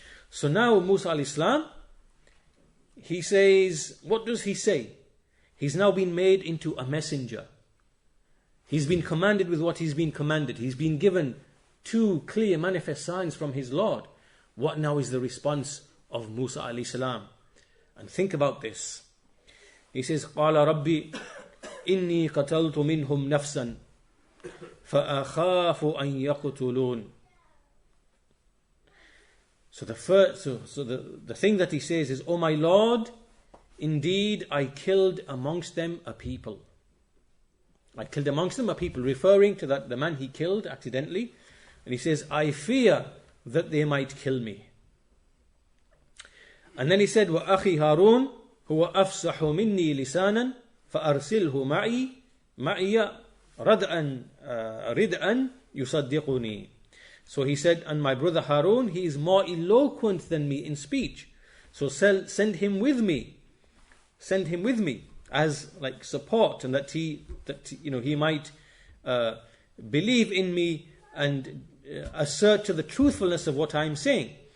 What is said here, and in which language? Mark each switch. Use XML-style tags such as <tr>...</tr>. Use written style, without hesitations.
<en>So now Moosa alayhi salam, he says, what does he say? He's now been made into a messenger. He's been commanded with what he's been commanded. He's been given 2 clear manifest signs from his Lord. What now is the response of Moosa alayhi salam? And think about this. He says,</en> <ar>قَالَ رَبِّي إِنِّي قَتَلْتُ مِنْهُمْ نَفْسًا فَأَخَافُ أَنْ يَقْتُلُونَ.</ar> <en>So the thing that he says is, "O my Lord, indeed I killed amongst them a people." I killed amongst them a people, referring to the man he killed accidentally. And he says, I fear that they might kill me. And then he said,</en> <ar>وَأَخِي هَارُونَ هُوَ أَفْسَحُ مِنِّي لِسَانًا فَأَرْسِلْهُ مَعِيَ رِدْءًا يُصَدِّقُنِي.</ar> <en>So he said, and my brother Harun, he is more eloquent than me in speech. So send him with me. Send him with me as like support, and that he might believe in me and assert to the truthfulness of what I am saying.</en>